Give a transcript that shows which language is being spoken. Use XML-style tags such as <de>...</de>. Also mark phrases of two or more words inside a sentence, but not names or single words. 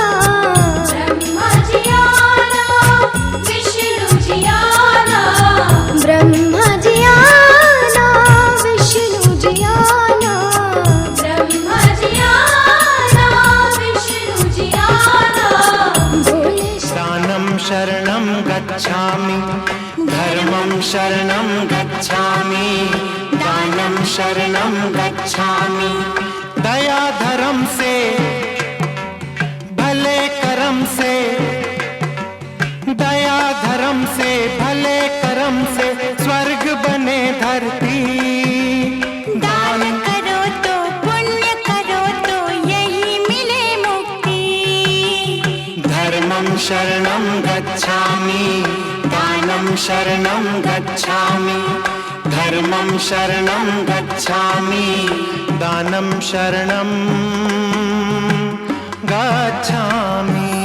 <hi>ब्रह्मा जी आना विष्णु जी आना। ब्रह्मा जी आना, विष्णु जी आना, ब्रह्मा जी आना विष्णु जी आना। भोले</hi> <pi>दानं शरणं गच्छामि, धर्मं शरणं गच्छामि, दानं शरणं गच्छामि।</pi> <hi>दया धर्म से, भले कर्म से, दया धर्म से, भले कर्म से स्वर्ग बने धरती। दान करो तो पुण्य करो तो यही मिले मुक्ति।</hi> <pi>धर्मं शरणं गच्छामि, दानं शरणं गच्छामि, धर्मं शरणं गच्छामि, दानं शरणं गच्छामि।</pi>